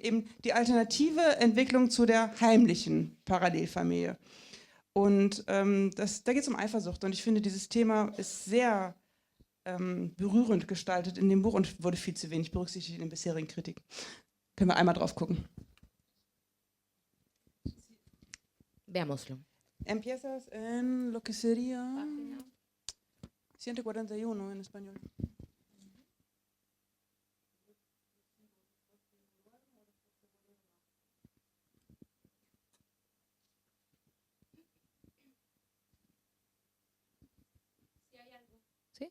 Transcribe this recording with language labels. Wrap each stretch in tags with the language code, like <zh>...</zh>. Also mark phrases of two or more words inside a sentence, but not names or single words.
<de>Eben die alternative Entwicklung zu der heimlichen Parallelfamilie. Und da geht es um Eifersucht. Und ich finde, dieses Thema ist sehr berührend gestaltet in dem Buch und wurde viel zu wenig berücksichtigt in den bisherigen Kritiken. Können wir einmal drauf gucken.</de> <es>Veámoslo. Empiezas en lo que sería 141 en español. ¿Sí?</es>